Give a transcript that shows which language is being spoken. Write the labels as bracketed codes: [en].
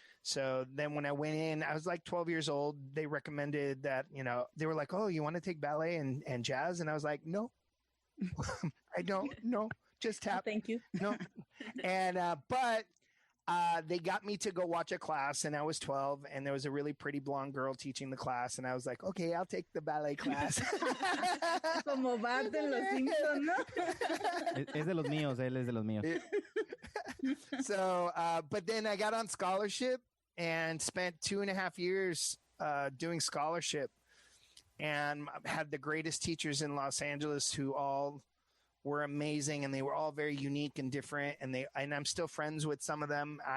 [en] So then when I went in, I was like 12 years old. They recommended that, they were like, oh, you want to take ballet and jazz? And I was like, no, I don't, no, just tap. No, thank you. No. And, but they got me to go watch a class, and I was 12, and there was a really pretty blonde girl teaching the class, and I was like, okay, I'll take the ballet class. [es] Como Bart en Los Simpsons, ¿no? Es de los míos, él es de los míos. [en] So, but then I got on scholarship and spent 2.5 years doing scholarship, and had the greatest teachers in Los Angeles who all were amazing, and they were all very unique and different, and I'm still friends with some of them.